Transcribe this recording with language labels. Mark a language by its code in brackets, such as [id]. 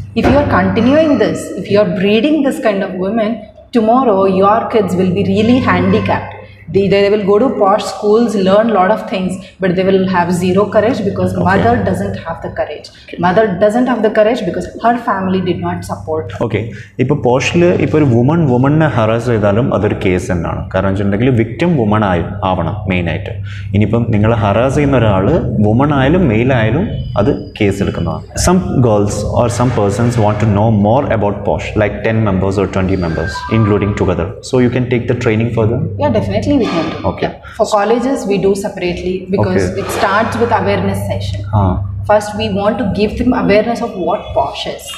[en] If you are continuing this, if you are breeding this kind of women, tomorrow your kids will be really handicapped. They will go to posh schools, learn a lot of things, but they will have zero courage because mother doesn't have the courage. Mother doesn't have the courage because her family did not support. Okay. [ml] ഇപ്പോൾ പോഷിൽ ഇപ്പോൾ ഒരു വുമണിനെ harass ചെയ്താലും അതൊരു case തന്നെയാണ്. കാരണം വെച്ചിട്ടുണ്ടെങ്കിൽ victim woman ആവണം മെയിനായിട്ട്. ഇനിയിപ്പം നിങ്ങൾ ഹറാസ് ചെയ്യുന്ന ഒരാൾ വുമൺ ആയാലും മെയിൽ ആയാലും അത് കേസ് എടുക്കുന്നതാണ്. [en] Some girls or some persons want to know more about Posh, like 10 members or 20 members, including together. So you can take the training for them? Yeah, definitely. Okay. For colleges, we do separately because it starts with awareness session. First, we want to give them awareness of what Posh is.